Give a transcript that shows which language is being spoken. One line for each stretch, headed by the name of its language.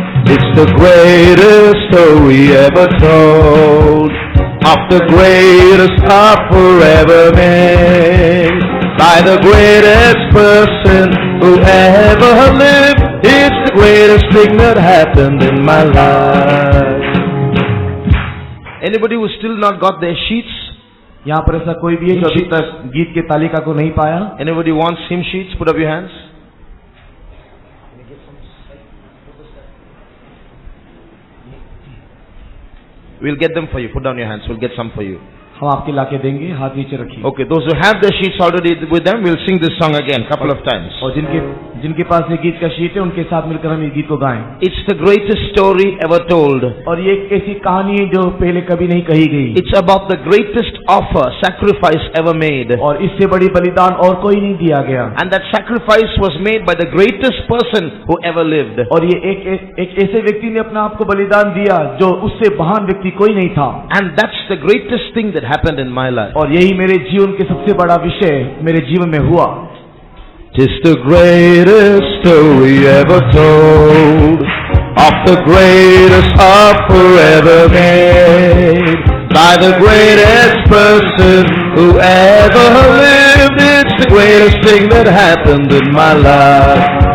English: It's the greatest story ever told of the greatest offer ever made by the greatest person who ever lived. It's the greatest thing that happened in my life. Anybody who still not got their sheets?
Hindi: यहाँ पर ऐसा कोई भी है जो अभी तक गीत की तालिका को नहीं पाया?
English: Anybody wants hymn sheets? Put up your hands. We'll get them for you. Put down your hands. We'll get some for you.
Hindi: हम आपके लाके देंगे, हाथ नीचे रखिए.
English: Okay, those who have their sheets already with them, we'll sing this song again couple of times.
Hindi: और जिनके पास ये गीत का शीट है, उनके साथ मिलकर हम ये गीत को गाएं.
English: It's the greatest story ever told.
Hindi: और ये एक ऐसी कहानी है जो पहले कभी नहीं कही गई.
English: It's about the greatest offer, sacrifice ever made.
Hindi: और इससे बड़ी बलिदान और कोई नहीं दिया गया.
English: And that sacrifice was made by the greatest person who ever lived.
Hindi: और ये एक ऐसे व्यक्ति ने अपना आप को बलिदान दिया जो उससे महान व्यक्ति कोई नहीं था.
English: And that's the greatest thing that happened in my life.
Hindi: और यही मेरे जीवन के सबसे बड़ा विषय मेरे जीवन में हुआ.
English: Tis the greatest story ever told of the greatest offer ever made by the greatest person who ever lived. It's the greatest thing that happened in my life.